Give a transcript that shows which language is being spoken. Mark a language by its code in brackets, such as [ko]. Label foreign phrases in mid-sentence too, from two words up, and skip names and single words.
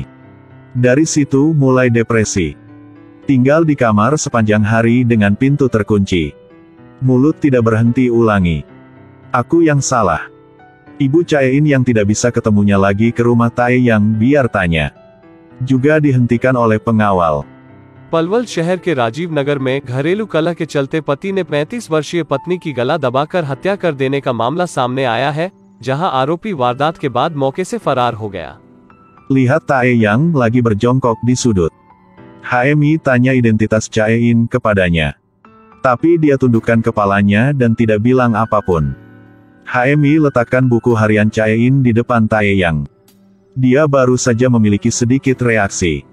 [id] Dari situ mulai depresi. Tinggal di kamar sepanjang hari dengan pintu terkunci. Mulut tidak berhenti ulangi. Aku yang salah. Ibu Chaein yang tidak bisa ketemunya lagi ke rumah Taeyang biar tanya. Juga dihentikan oleh pengawal. [hi] पलवल शहर के राजीव नगर में घरेलू कलह के चलते पति ने 35 वर्षीय पत्नी की गला दबाकर हत्या कर देने का मामला सामने आया है, जहां आरोपी वारदात के बाद मौके से फरार हो गया। [id] Lihat Taeyang lagi berjongkok di sudut. HMI tanya identitas Chae-in kepadanya. Tapi dia tundukkan kepalanya dan tidak bilang apapun. HMI letakkan buku harian Chae-in di depan Taeyang. Dia baru saja memiliki sedikit reaksi.